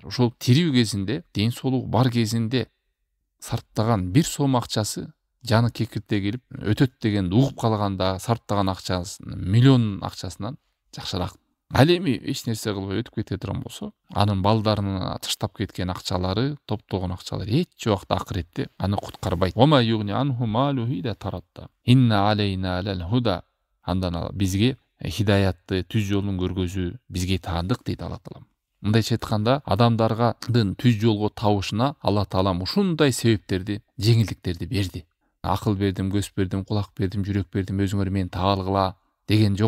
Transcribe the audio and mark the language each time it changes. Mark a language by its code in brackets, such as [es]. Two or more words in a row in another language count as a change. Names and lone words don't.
[ky] Ошол тирүү кезинде, ден соолугу бар кезинде сарптаган бир сом акчасы жаны кекирте келип өтөт деген угуп калганда сарптаган акчасын миллион акчасынан жакшыраак. Ал эми эч нерсе кылбай өтүп кете турган болсо, анын балдарына таштап кеткен акчалары, топтогон акчалары эч убакта акыретте аны куткарбайт. [ar] وما يغني عنه ماله إذا تردى. إن علينا للهدى. [ky] Андан бизге хидаятты, түз жолун көргөзүү бизге таандык дейт Алла Таала. Мындайча айтканда, адамдардын түз жолго табышына Алла Таалам ушундай себептерди, жеңилдиктерди берди. Акыл бердим, көз бердим, кулак бердим, жүрөк бердим, өзүңөр мени таба алгыла деген жок.